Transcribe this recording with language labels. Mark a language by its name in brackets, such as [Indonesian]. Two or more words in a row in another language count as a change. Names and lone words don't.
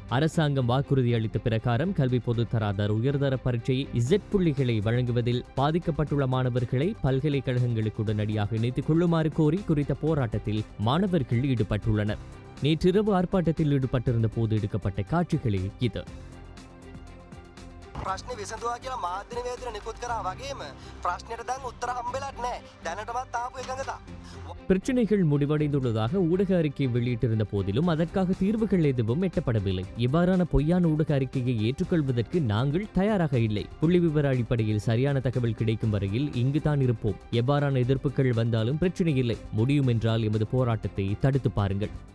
[Tamil] அரசாங்கம் வாக்குறுதி அளித்த பிரகாரம் கல்வி பொதுத்தராதர உயர்தர பரீட்சை இசட் புள்ளிகளை வழங்குவதில் பாதிக்கப்பட்டுள்ள மாணவர்களை பல்கலைக்கழகங்களுக்கு உடனடியாக இணைத்துக் கொள்ளுமாறு கோரி குறித்த போராட்டத்தில் மாணவர்கள் ஈடுபட்டுள்ளனர். நேற்றிரவு ஆர்ப்பாட்டத்தில் ஈடுபட்டிருந்த போது எடுக்கப்பட்ட காட்சிகளே இது. [Sinhala] ප්‍රශ්නේ විසඳුවා කියලා මාධ්‍ය නිවේදන නිකුත් කරා වගේම ප්‍රශ්නෙට දැන් උත්තර හම්බෙලත් නැහැ. දැනටමත් ආපු එකඟතා. [Tamil] பிரச்சினைகள் முடிவடைந்துள்ளதாக ஊடக அறிக்கை வெளியிட்டிருந்த போதிலும் அதற்காக தீர்வுகள் எதுவும் எட்டப்படவில்லை. இவ்வாறான பொய்யான ஊடக அறிக்கையை ஏற்றுக்கொள்வதற்கு நாங்கள் தயாராக இல்லை. புள்ளி விவர அடிப்படையில் சரியான தகவல் கிடைக்கும் வரையில் இங்குதான் இருப்போம். எவ்வாறான எதிர்ப்புகள் வந்தாலும் பிரச்சினை இல்லை. முடியும் என்றால் எமது போராட்டத்தை தடுத்து பாருங்கள்.